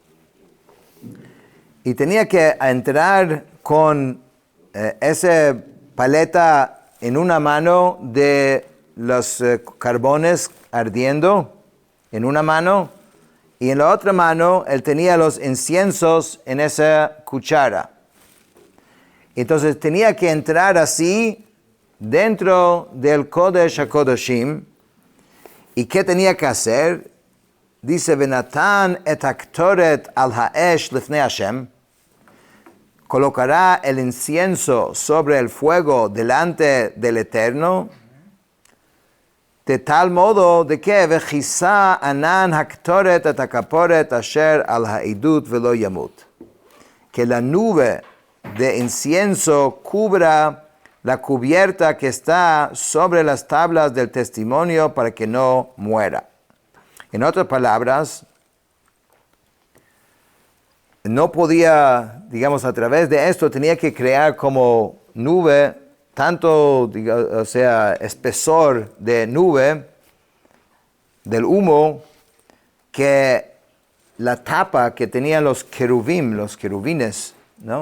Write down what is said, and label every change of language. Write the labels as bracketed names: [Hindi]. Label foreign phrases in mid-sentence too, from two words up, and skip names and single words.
[Spanish] Y tenía que entrar con esa paleta en una mano de los carbones ardiendo, en una mano, y en la otra mano él tenía los inciensos en esa cuchara. Entonces tenía que entrar así dentro del Kodesh HaKodashim. ¿Y qué tenía que hacer? Dice, [Hebrew] ונתן את הקטרת על האש לפני השם. [Spanish] Colocará el incienso sobre el fuego delante del Eterno, de tal modo de que [Hebrew] וכסה ענן הקטרת את הכפרת אשר על העדות ולא ימות. [Spanish] Que la nube de incienso cubra la cubierta que está sobre las tablas del testimonio para que no muera. En otras palabras, no podía, digamos, a través de esto tenía que crear como nube, tanto, o sea, espesor de nube, del humo, que la tapa que tenían los querubines, ¿no?